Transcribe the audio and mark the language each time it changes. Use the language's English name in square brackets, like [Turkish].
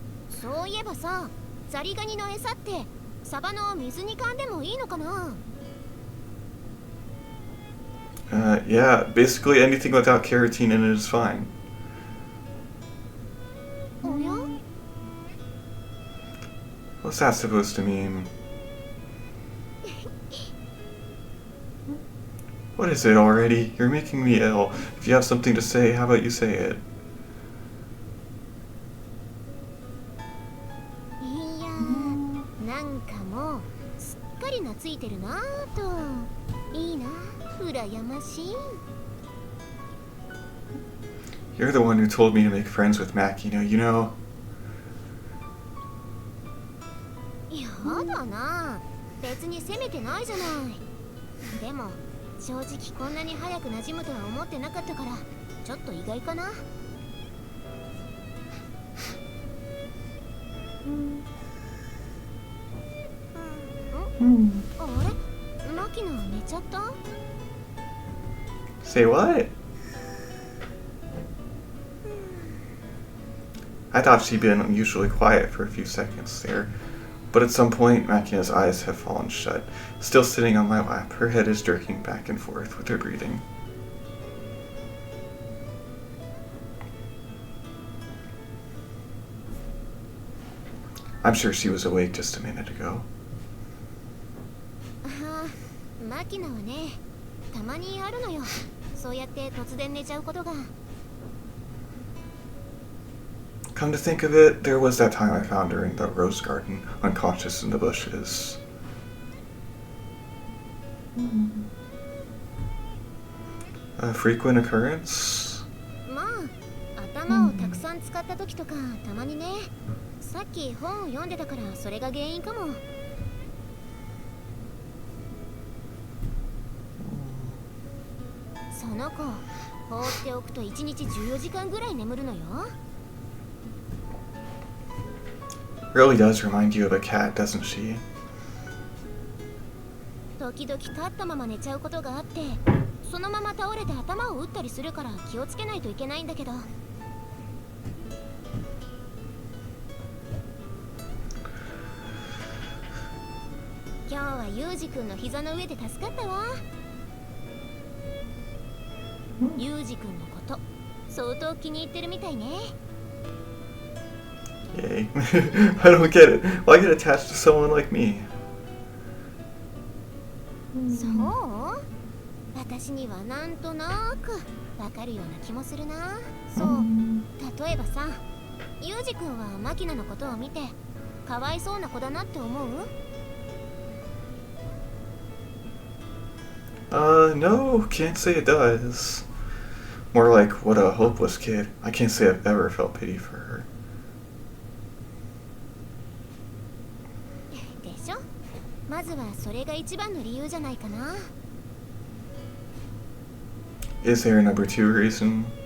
[Japanese] そういえばさザリガニの餌ってサバの水煮缶でもいいのかな [English] Yeah, basically anything without carotene in it is fine. [Japanese] おや [English] What's that supposed to mean? What is it already? You're making me ill. If you have something to say, how about you say it? [Japanese] いやなんかもうすっかり懐いてるなぁといいな羨ましい [English] You're the one who told me to make friends with Makina, you know. [Japanese] やだな別に責めてないじゃないでも正直こんなに早く馴染むとは思ってなかったからちょっと意外かなあれマキナ寝ちゃった [English] Say what? I thought she'd been unusually quiet for a few seconds there, but at some point Makina's eyes have fallen shut. Still sitting on my lap, her head is jerking back and forth with her breathing. I'm sure she was awake just a minute ago. [Japanese] マキナはねたまにあるのよそうやって突然寝ちゃうことが [English] Come to think of it, there was that time I found her in the rose garden, unconscious in the bushes. A frequent occurrence? [Japanese] まあ頭をたくさん使った時とかたまにねさっき本を読んでたからそれが原因かもその子放っておくと1日14時間ぐらい眠るのよ [English] Really does remind you of a cat, doesn't she? [Japanese] 時々立ったまま寝ちゃうことがあってそのまま倒れて頭を打ったりするから気をつけないといけないんだけど今日はユージ君の膝の上で助かったわユージ君のこと相当気に入ってるみたいね [English] Yay. I don't get it. Why get attached to someone like me? [Japanese] そう私にはなんとなくわかるような気もするなそう例えばさユージ君はマキナのことを見てかわいそうな子だなって思う [English] No, can't say it does. More like, what a hopeless kid. I can't say I've ever felt pity for her. [Japanese] でしょまずはそれが一番の理由じゃないかな [English] Is there a number two reason?